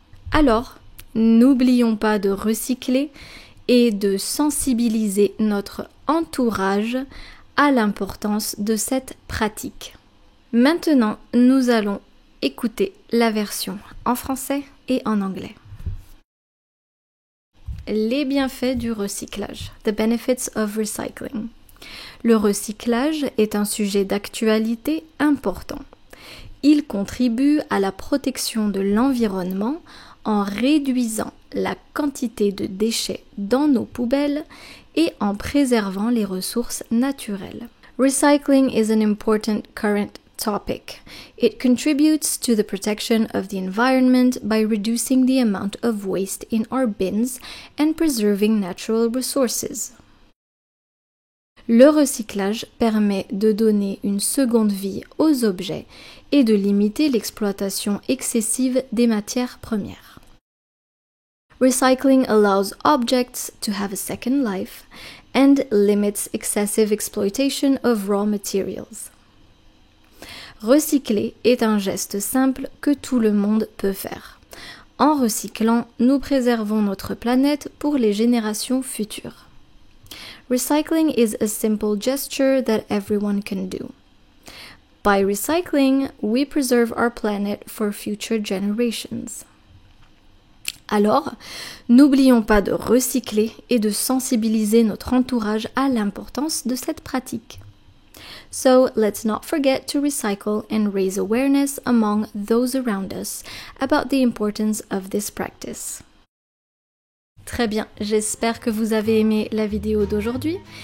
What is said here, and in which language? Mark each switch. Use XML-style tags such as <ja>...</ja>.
<fr>Alors, n'oublions pas de recycler et de sensibiliser notre entourage à l'importance de cette pratique. Maintenant, nous allons écouter la version en français et en anglais. Les bienfaits du recyclage.</fr> <en>The benefits of recycling.</en> <fr>Le recyclage est un sujet d'actualité important. Il contribue à la protection de l'environnement en réduisant la quantité de déchets dans nos poubelles et en préservant les ressources naturelles.</fr> <en>Recycling is an important current topic. It contributes to the protection of the environment by reducing the amount of waste in our bins and preserving natural resources.</en> <fr>Le recyclage permet de donner une seconde vie aux objets et de limiter l'exploitation excessive des matières premières.</fr> <en>Recycling allows objects to have a second life and limits excessive exploitation of raw materials.</en> <fr>Recycler est un geste simple que tout le monde peut faire. En recyclant, nous préservons notre planète pour les générations futures.</fr> <en>Recycling is a simple gesture that everyone can do. By recycling, we preserve our planet for future generations.</en> <fr>Alors, n'oublions pas de recycler et de sensibiliser notre entourage à l'importance de cette pratique.</fr> <en>So, let's not forget to recycle and raise awareness among those around us about the importance of this practice.</en> <fr>Très bien, j'espère que vous avez aimé la vidéo d'aujourd'hui.</fr>